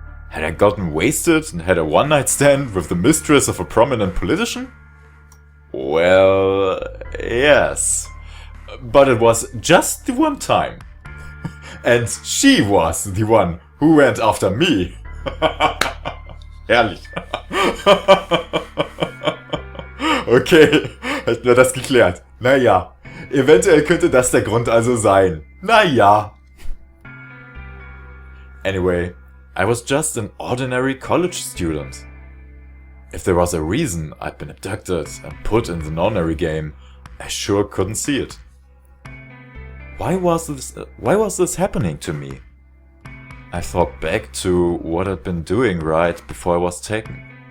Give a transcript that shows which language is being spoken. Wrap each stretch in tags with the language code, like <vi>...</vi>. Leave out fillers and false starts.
<en>Had I gotten wasted and had a one-night stand with the mistress of a prominent politician? Well, yes. But it was just the one time. And she was the one who went after me.</en> <de>Herrlich. Okay, hätten wir das geklärt. Naja, eventuell könnte das der Grund also sein. Naja.</de> <en>Anyway, I was just an ordinary college student. If there was a reason I'd been abducted and put in the nonary game, I sure couldn't see it. Why was this happening to me? I thought back to what I'd been doing right before I was taken.</en>